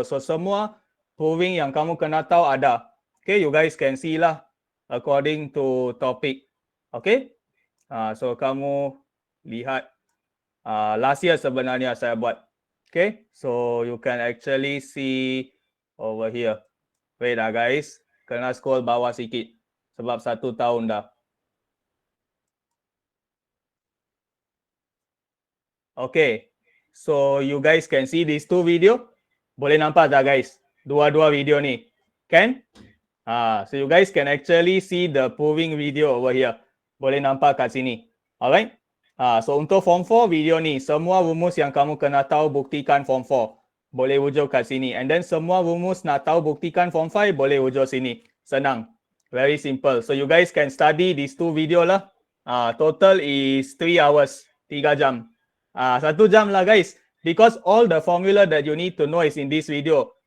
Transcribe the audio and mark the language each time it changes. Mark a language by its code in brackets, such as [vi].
[ms] So, semua proving yang kamu kena tahu ada. [en] Okay, you guys can see lah according to topic. [ms] Okay, so kamu lihat last year sebenarnya saya buat. [en] Okay, so you can actually see over here. [ms] Wait guys, kena scroll bawah sikit sebab 1 tahun dah. [en] Okay, so you guys can see these two video. [ms] Boleh nampak tak guys? Dua-dua video ni. Can? [en] So you guys can actually see the proving video over here. [ms] Boleh nampak kat sini. Alright? So untuk Form 4 video ni, semua rumus yang kamu kena tahu buktikan Form 4. Boleh wujud kat sini. And then semua rumus nak tahu buktikan Form 5, boleh wujud sini. Senang. [en] Very simple. So you guys can study these two video lah. Total is 3 hours. [ms] 3 jam. 1 jam lah guys. [en] Because all the formula that you need to know is in this video.